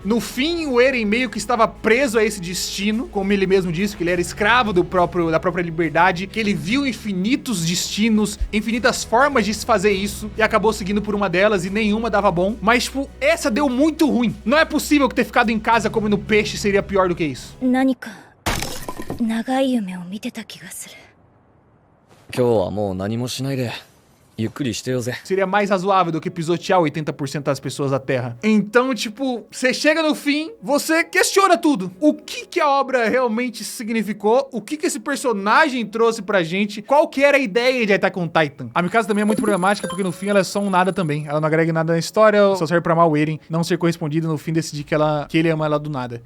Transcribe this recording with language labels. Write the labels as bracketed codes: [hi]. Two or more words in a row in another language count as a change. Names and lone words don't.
[pt] No fim, o Eren meio que estava preso a esse destino, como ele mesmo disse, que ele era escravo da própria liberdade, que ele viu infinitos destinos, infinitas formas de se fazer isso, e acabou seguindo por uma delas e nenhuma dava bom. Mas, tipo, essa deu muito ruim. Não é possível que ter ficado em casa comendo peixe seria pior do que isso. [ja] 何か長い夢を見てた気がする。今日はもう何もしないでゆっくりしてよぜ。 [pt] Seria mais razoável do que pisotear 80% das pessoas da Terra. Então, tipo, você chega no fim, você questiona tudo. O que a obra realmente significou? O que esse personagem trouxe pra gente? Qual que era a ideia de Attack on Titan? A Mikasa também é muito problemática, porque no fim ela é só um nada também. Ela não agrega nada na história, só serve pra amar o Eren, não ser correspondido, no fim decidir que ele ama ela do nada.